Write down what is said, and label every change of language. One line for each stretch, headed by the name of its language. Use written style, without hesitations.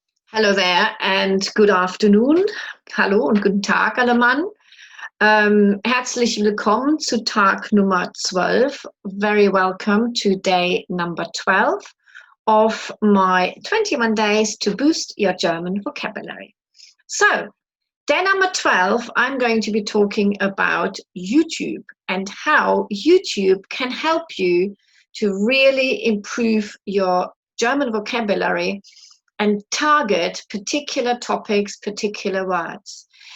English: Hello there and good afternoon.
German: Hallo und guten Tag allemann. Herzlich willkommen zu Tag Nummer 12.
English: Very welcome to day number 12 of my 21 days to boost your German vocabulary. So, day number 12, I'm going to be talking about YouTube and how YouTube can help you to really improve your German vocabulary and target particular topics, particular words.